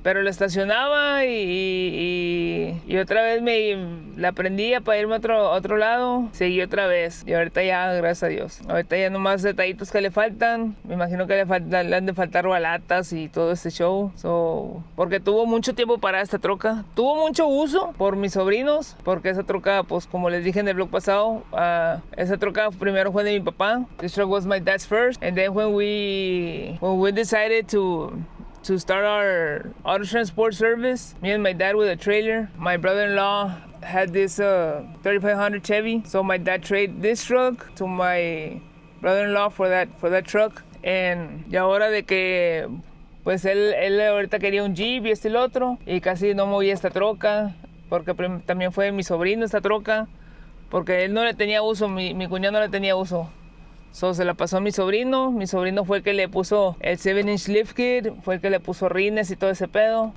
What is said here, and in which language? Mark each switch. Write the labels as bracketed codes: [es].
[es] Pero la estacionaba y otra vez la prendía para irme a otro lado, seguí otra vez y ahorita ya, gracias a Dios, ahorita ya nomás detallitos que le faltan. Me imagino que le han de faltar balatas y todo este show, porque tuvo mucho tiempo para esta troca. Tuvo mucho uso por mis sobrinos, porque esa troca, pues como les dije en el vlog pasado, esa troca primero fue de mi papá. [en] This truck was my dad's first, and then when we decided to start our auto transport service, me and my dad with a trailer, my brother-in-law had this 3500 Chevy, so my dad traded this truck to my brother-in-law for that truck. [es] And ya ahora de que pues él ahorita quería un Jeep y el otro, y casi no movía esta troca, porque también fue mi sobrino esta troca, porque él no le tenía uso, mi cuñado no le tenía uso. So, se la pasó a mi sobrino fue el que le puso el 7-inch lift kit, fue el que le puso rines y todo ese pedo.